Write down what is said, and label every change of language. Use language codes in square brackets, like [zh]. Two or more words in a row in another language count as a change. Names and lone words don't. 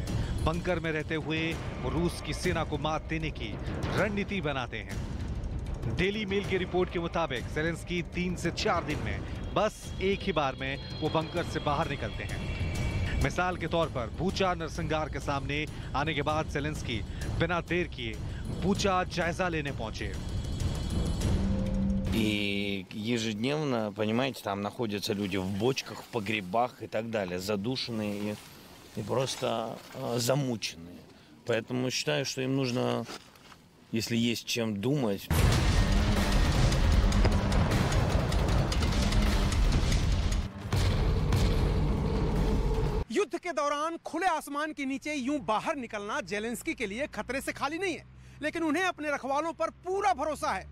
[hi] बंकर में रहते हुए वो रूस की सेना को मात देने की रणनीति बनाते हैं। डेली मेल की रिपोर्ट के मुताबिक ज़ेलेंस्की 3 से 4 दिन में बस एक ही बार में वो बंकर से बाहर निकलते हैं। मिसाल के तौर पर बूचा नरसंहार के सामने आने के बाद ज़ेलेंस्की बिना देर किए बूचा जायजा लेने पहुंचे। [ru] И ежедневно, понимаете, там находятся люди в бочках, в погребах и так далее, задушенные и просто замученные. Поэтому считаю, что им нужно, если есть чем думать. [hi] युद्ध के दौरान खुले आसमान के नीचे यूं बाहर निकलना ज़ेलेंस्की के लिए खतरे से खाली नहीं है, लेकिन उन्हें अपने रखवालों पर पूरा भरोसा है।